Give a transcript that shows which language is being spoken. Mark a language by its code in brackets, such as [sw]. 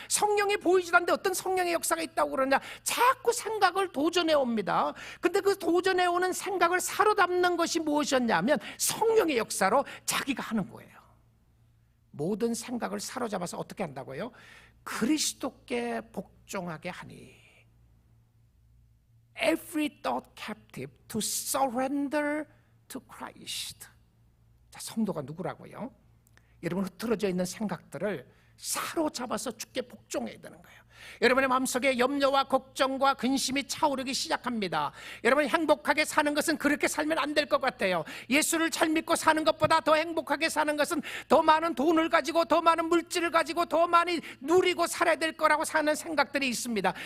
[ko] 성령이 보이지도 않는데 어떤 성령의 역사가 있다고 그러냐? 자꾸 생각을 도전해 옵니다. 근데 그 도전해 오는 생각을 사로잡는 것이 무엇이었냐면 성령의 역사로 자기가 하는 거예요. 모든 생각을 사로잡아서 어떻게 한다고요? 그리스도께 복종하게 하니. [en] Every thought captive to surrender to Christ. [ko] 자, 성도가 누구라고요? 여러분 흐트러져 있는 생각들을 사로잡아서 주께 복종해야 되는 거예요. 여러분의 마음속에 염려와 걱정과 근심이 차오르기 시작합니다. 여러분 행복하게 사는 것은 그렇게 살면 안 될 것 같아요. 예수를 잘 믿고 사는 것보다 더 행복하게 사는 것은 더 많은 돈을 가지고 더 많은 물질을 가지고 더 많이 누리고 살아야 될 거라고 사는 생각들이 있습니다.